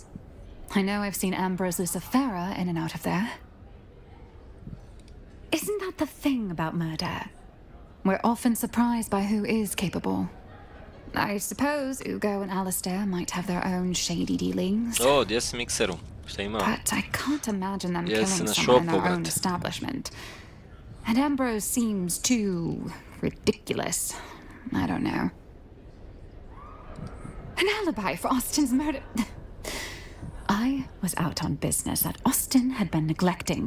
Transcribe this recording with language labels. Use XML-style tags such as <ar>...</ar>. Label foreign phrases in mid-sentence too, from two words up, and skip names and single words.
<en>I know I've seen Ambrose Lucifera in and out of there. Isn't that the thing about murder? We're often surprised by who is capable. I suppose Ugo and Alistair might have their own shady dealings.</en> <hr>O, gdje si mikseru? Šta ima?</hr> <en>But I can't imagine them Yes, killing in a someone in shop, their own</en> <hr>brate.</hr> <en>establishment. And Ambrose seems too ridiculous. I don't know. An alibi for Austin's murder. I was out on business that Austin had been neglecting.</en>